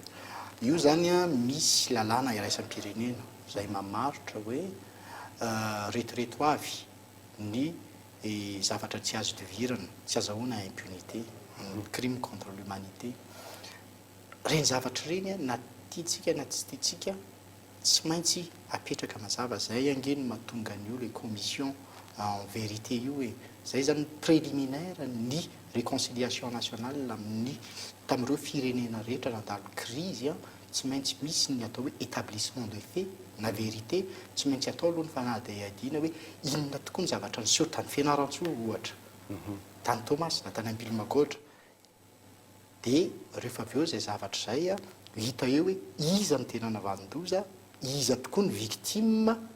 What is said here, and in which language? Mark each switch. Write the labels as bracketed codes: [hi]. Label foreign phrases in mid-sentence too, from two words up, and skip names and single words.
[mg] io zany a misy lalàna iraisan'ny pirenena zay mamarotra hoe retoreto avy ny zavatra tsy azo divirana tsy azahoana [fr] impunité crime contre l'humanité [mg] reny zavatra reny na tiatsika na tsy tiatsika tsy maintsy apetraka mazava zay angeny mahatonga an'io le [fr] commission en vérité [mg] io hoe zay zany préliminaire ny [fr] réconciliation nationale [mg] amin'ny tamin'ireo firenena rehetra nandalo crise tsy maintsy misy ny atao hoe [fr] établissement de fait [mg] na vérité tsy maintsy atao aloha ny fanahdy adiana hoe inona tokoa ny zavatra ny seho tany Fianarantsoa ohatra tany Thomas na tany Ambilomagôdra dia rehefa avy eo zay zavatra zay hita eo hoe iza ny tena navandoza iza tokoa ny victime